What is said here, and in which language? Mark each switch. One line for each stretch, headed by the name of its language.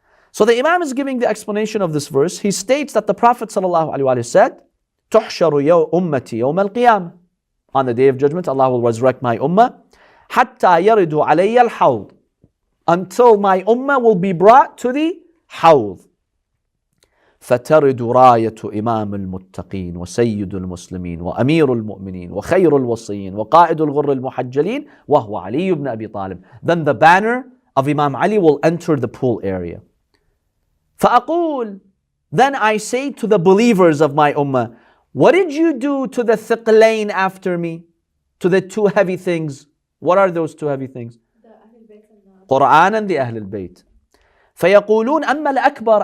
English: So the Imam is giving the explanation of this verse. He states that the Prophet ﷺ said,
Arabic: تُحْشَرُ أُمَّتِي يَوْمَ الْقِيَامَةِ.
English: On the Day of Judgment, Allah will resurrect my ummah.
Arabic: حَتَّى يَرِدُ عَلَيَّ الْحَوْضِ.
English: Until my ummah will be brought to the Hawd.
Arabic: فترد راية إمام المتقين وسيد المسلمين وأمير المؤمنين وخير الوصيين وقائد الغر المحجلين وهو علي بن أبي طالب.
English: Then the banner of Imam Ali will enter the pool area.
Arabic: فأقول,
English: then I say to the believers of my ummah, what did you do to the thiqlain after me? To the two heavy things. What are those two heavy things? The Ahlul Bayt and the Quran and the Ahlul Bayt.
Arabic: فَيَقُولُونَ أَمَّا الْأَكْبَرُ.